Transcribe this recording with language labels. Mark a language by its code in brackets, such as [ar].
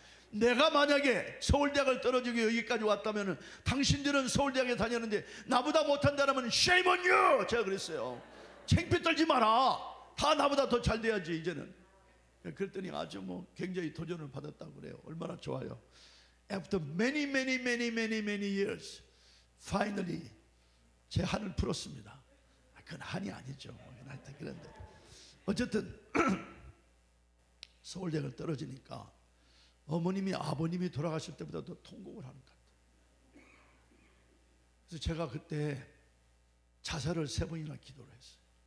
[ko] 내가 만약에 서울대학을 떨어지고 여기까지 왔다면, 당신들은 서울대학에 다녔는데 나보다 못한다면 [en] shame on you! [ko] 제가 그랬어요. 창피 떨지 마라. 다 나보다 더 잘 돼야지 이제는. 그랬더니 아주 뭐 굉장히 도전을 받았다고 그래요. 얼마나 좋아요. [en] After many years, finally [ko] 제 한을 풀었습니다. 그건 한이 아니죠. 하여튼 그런데 어쨌든 서울대학을 떨어지니까 어머님이 아버님이 돌아가실 때보다 더 통곡을 하는 것 같아요. 그래서 제가 그때 자살을 3번이나 기도를 했어요.